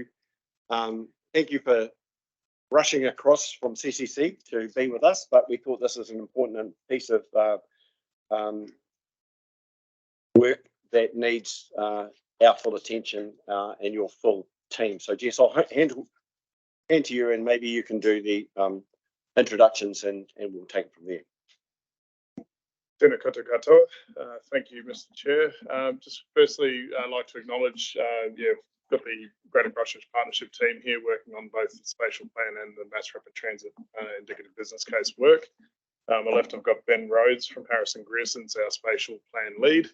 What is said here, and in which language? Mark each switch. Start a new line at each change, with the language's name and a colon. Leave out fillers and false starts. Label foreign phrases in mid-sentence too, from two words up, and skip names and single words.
English: Thank you for rushing across from CCC to be with us, but we thought this was an important piece of work that needs our full attention and your full team. So Jess, I'll hand to you and maybe you can do the introductions and we'll take it from there.
Māori: Tēnā koutou katoa.
English: Thank you, Mr. Chair. Just firstly, I'd like to acknowledge, got the Greater Christchurch Partnership team here working on both the spatial plan and the mass rapid transit indicative business case work. On my left, I've got Ben Rhodes from Harrison Grierson's our spatial plan lead.